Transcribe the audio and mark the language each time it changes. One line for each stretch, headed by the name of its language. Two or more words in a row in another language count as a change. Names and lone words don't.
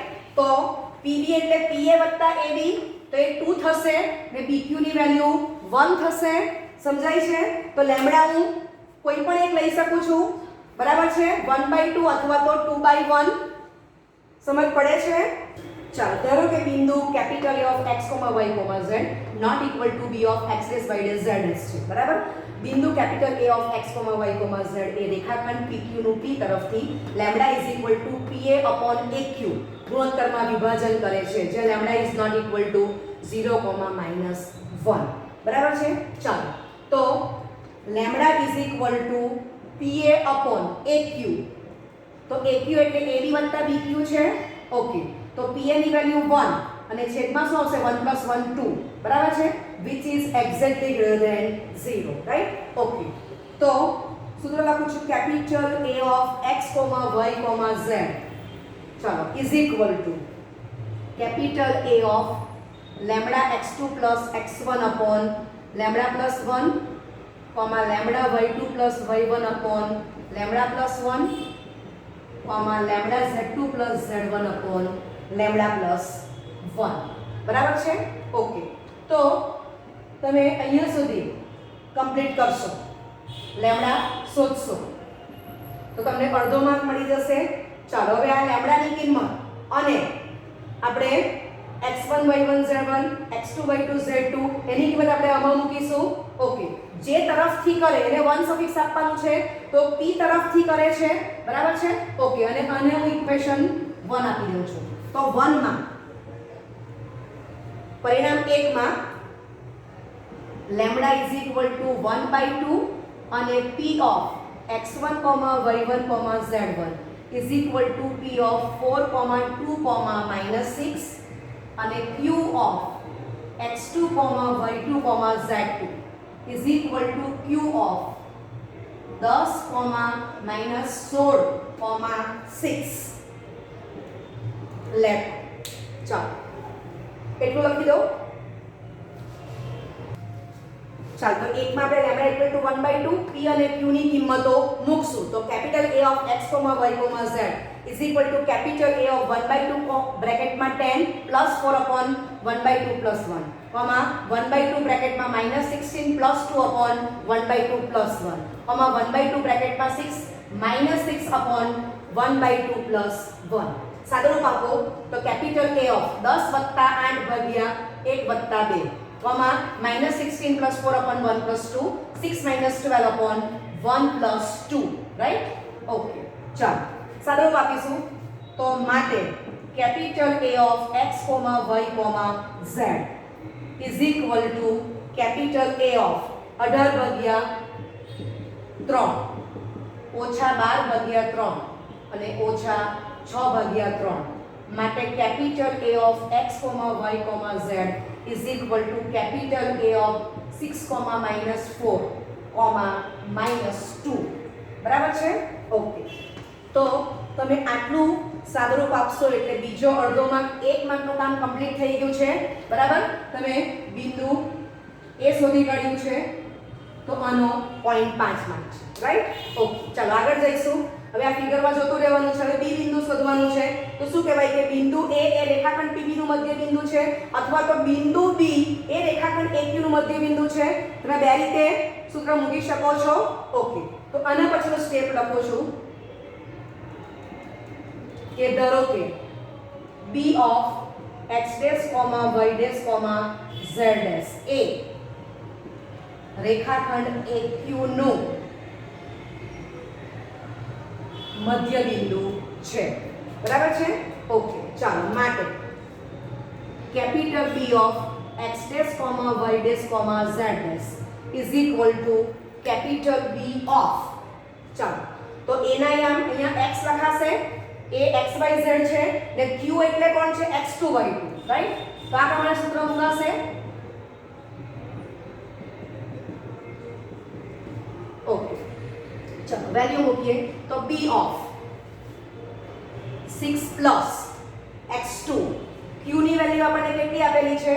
Gujarati: તો PB એટલે PA + AB તો એ 2 થશે ને BQ ની વેલ્યુ 1 થશે. સમજાય છે? તો લેમ્બડા હું કોઈ પણ એક લઈ શકું છું. બરાબર છે? 1/2 અથવા તો 2/1. સમજ પડે છે? ચાલો, ધારો કે બિંદુ A
English: of x, y, z not equal to B of x, y, z
Gujarati: છે. બરાબર? બિંદુ A
English: of x, y, z
Gujarati: એ રેખાખંડ PQ નું P તરફથી λ = PA / AQ ગુણોત્તરમાં વિભાજન કરે છે જે
English: λ is not equal to 0, -1.
Gujarati: બરાબર છે? ચાલો, તો
English: λ is equal to PA / AQ.
Gujarati: તો AQ એટલે AB + BQ છે. ઓકે, તો PA ની વેલ્યુ 1 અને છેદમાં શું આવશે? 1 + 1 2. બરાબર છે?
English: which is exactly greater than 0.
Gujarati: રાઈટ? ઓકે, તો સૂત્ર લખું છું A
English: of x, y, z
Gujarati: ચાલો
English: is equal to A of λx2 + x1 upon λ + 1
Gujarati: λ y2 + y1 upon λ + 1 λz2 + z1 upon λ + 1. બરાબર છે? ઓકે, તો તમે અહીંયા સુધી કમ્પ્લીટ કરશો, લેમ્બડા શોધશો તો તમને અડધો માર્ક મળી જશે. ચાલો, હવે આ લેમ્બડાની કિંમત અને આપણે x1 y1 z1 x2 y2 z2 એની કિંમત આપણે આમાં મૂકીશું. ઓકે, જે તરફથી કરે એને 1 સફિક્સ આપવાનું છે તો P તરફથી કરે છે. બરાબર છે? ઓકે, અને આને હું ઇક્વેશન 1 આપી દઉં છું. તો 1 માં પરિણામ 1 માં λ = 1/2 અને P
English: of x1, y1, z1 is equal to P of 4, 2, -6
Gujarati: અને Q
English: of x2, y2, z2 is equal to Q of 10, -16, 6.
Gujarati: લેફ્ટ. ચાલો, એટલું લખી દો. ચાલો, તો એકમાં આપણે λ = 1/2 P અને Q ની કિંમતો મૂકશું. તો A
English: of x, y, z is equal to A of 1/2
Gujarati: બ્રેકેટમાં 10 + 4 upon 1/2 + 1 1/2 બ્રેકેટમાં -16 + 2 upon 1/2 + 1 1/2 બ્રેકેટમાં 6 -6 upon 1/2 + 1. સાદુરૂપ આપો તો A of 10 + 8 ભાગ્યા 1 + 2 -16 + 4 upon 1 + 2 6 - 12 upon 1 + 2. રાઈટ? ઓકે, ચાલો સાદુરૂપ આપીશું. તો માટે A
English: of x, y, z is equal to A of 18/3
Gujarati: -12/3 અને -6/3 માટે A
English: of x, y, z is equal to A of 6, -4, -2.
Gujarati: બરાબર છે? ઓકે, તો તમે આટલું સાદુરૂપ આપશો એટલે બીજો અડધો માર્ક 1 માર્કનું કામ કમ્પ્લીટ થઈ ગયું છે. બરાબર? તમે બિંદુ A શોધી કાઢ્યું છે. તો આનો 0.5 માર્ક છે, રાઈટ? ઓકે, ચાલો આગળ જઈશું. હવે આ ફિગરમાં જોતું રહેવાનું છે. હવે બી બિંદુ શોધવાનું છે. તો શું કહેવાય કે બિંદુ A એ રેખાખંડ PB નું મધ્ય બિંદુ છે, અથવા તો બિંદુ B એ રેખાખંડ AQ નું મધ્ય બિંદુ છે. તમે બે રીતે સૂત્ર મૂકી શકો છો. ઓકે, તો આના પછીનો સ્ટેપ લખું છું કે ધારો કે B
English: of x dash, y dash, z dash
Gujarati: એ રેખાખંડ AQ નું મધ્ય બિંદુ છે, બરાબર છે?
English: ઓકે,
Gujarati: ચાલો માટે
English: કેપિટલ B of x dash, y dash, z dash is equal to capital B of,
Gujarati: ચાલો તો a ના અહીંયા x લખાશે, a xyz છે ને q એટલે કોણ છે? x2 y2, રાઈટ? તો આ પ્રમાણે સૂત્ર મૂકાશે. ઓકે, ચાલો વેલ્યુ મૂકીએ તો
English: b of 6 plus x2,
Gujarati: q ની વેલ્યુ આપણને કેટલી આપેલી છે?